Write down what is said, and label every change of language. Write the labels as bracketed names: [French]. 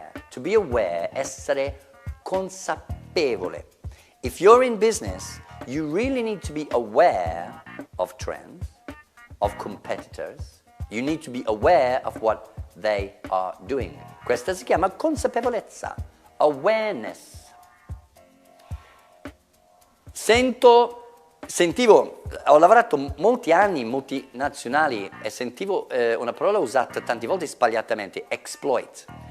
[English] To be aware, [Italian] essere consapevole. [English] If you're in business, you really need to be aware of trends, of competitors. You need to be aware of what they are doing. [Italian] Questa si chiama consapevolezza, awareness. Sentivo, ho lavorato molti anni in multinazionali e sentivo una parola usata tante volte sbagliatamente, exploit.